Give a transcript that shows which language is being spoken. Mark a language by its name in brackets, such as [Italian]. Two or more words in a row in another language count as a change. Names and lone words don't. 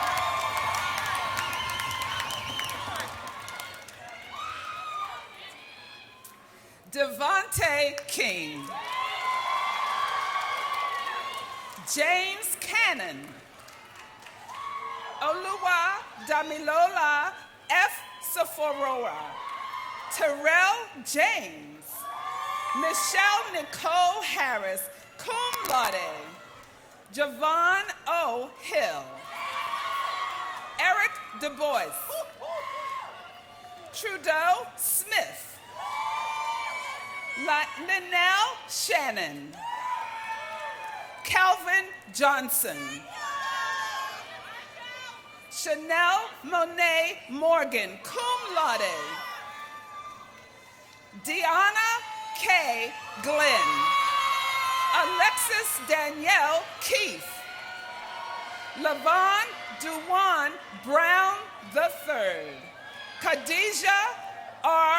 [English] Devontae King, James Cannon, Oluwa Damilola F. Saforoa, Terrell James, Michelle Nicole Harris, [Latin] cum laude, [English] Javon O. Hill, Eric Du Bois, Trudeau Smith, Linnell Shannon, Calvin Johnson, Chanel Monet Morgan, [Latin] cum laude, [English] Deanna K. Glenn, Alexis Danielle Keefe, Lavon Duwan Brown III, Khadijah R.